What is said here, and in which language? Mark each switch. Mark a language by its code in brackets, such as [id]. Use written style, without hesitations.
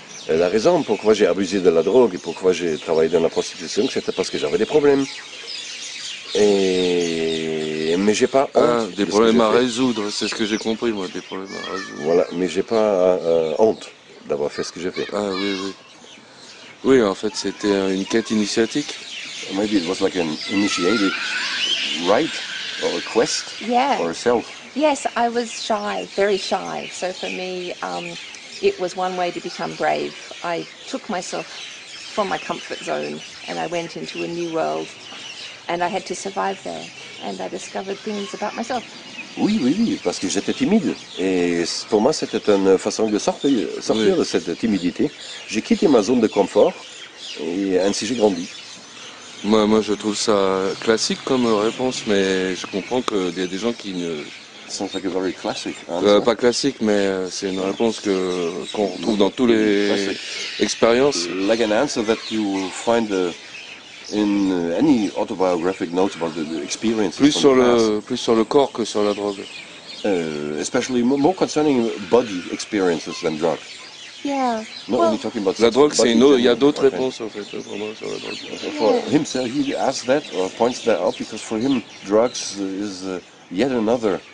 [fr] La raison pourquoi j'ai abusé de la drogue et pourquoi j'ai travaillé dans la prostitution, c'était parce que j'avais des problèmes. Mais j'ai pas honte. Des problèmes à résoudre, c'est ce que j'ai compris, moi, des problèmes à résoudre. Voilà, mais j'ai pas honte d'avoir fait ce que j'ai fait. Ah oui. Oui, en fait, c'était une quête initiatique. [en] Maybe it was like an initiated rite or a quest for herself. Yes, I was shy, very shy. So for me, it was one way to become brave. I took myself from my comfort zone and I went into a new world and I had to survive there and I discovered things about myself. [fr] Oui, parce que j'étais timide. Et pour moi, c'était une façon de sortir de cette timidité. J'ai quitté ma zone de confort et ainsi j'ai grandi. Moi, je trouve ça classique comme réponse, mais je comprends qu'il y a des gens qui ne... [en] Sounds like a very classic [fr] pas classique, mais c'est une réponse qu'on retrouve dans toutes les expériences. [en] Like an answer that you find in any autobiographic notes about the experiences. [fr] Plus sur le corps que sur la drogue. [en] Especially more concerning body experiences than drugs. Yeah. Not only talking about [fr] la drogue, c'est une autre. Il y a d'autres réponses en fait vraiment sur la drogue. [en] For himself, he asks that or points that out because for him, drugs is yet another.